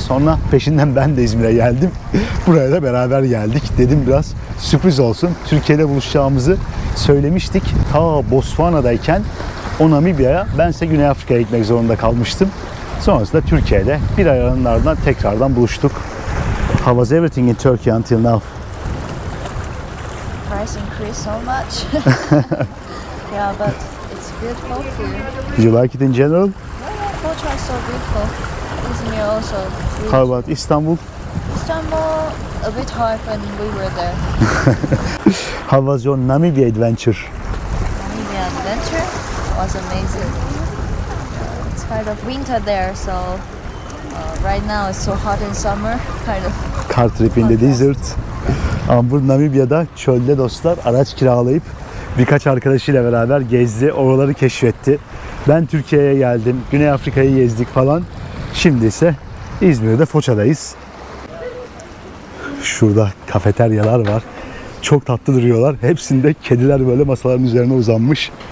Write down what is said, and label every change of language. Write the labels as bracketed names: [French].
[Turkish] Sonra peşinden ben de İzmir'e geldim. Buraya da beraber geldik. Dedim biraz sürpriz olsun. Türkiye'de buluşacağımızı söylemiştik. Ta Botswana'dayken o Namibya'ya bense Güney Afrika'ya gitmek zorunda kalmıştım. Sonrasında Türkiye'de bir ay aranın ardından tekrardan buluştuk. [English] How was everything in Turkey until now? Price increased so much. Yeah, but it's beautiful here. Did you like it in general? Yeah, Foça is so beautiful. Izmir also. How about Istanbul? Istanbul, a bit hard when we were there. How was your Namibia adventure? Namibia adventure was amazing. It's kind of winter there, so right now it's so hot in summer, kind of. Car trip in the desert. [Turkish] Amber Namibya'da çölde dostlar araç kiralayıp birkaç arkadaşıyla beraber gezdi, oraları keşfetti. Ben Türkiye'ye geldim, Güney Afrika'yı gezdik falan. Şimdi ise İzmir'de Foça'dayız. Şurada kafeteryalar var. Çok tatlı duruyorlar. Hepsinde kediler böyle masaların üzerine uzanmış.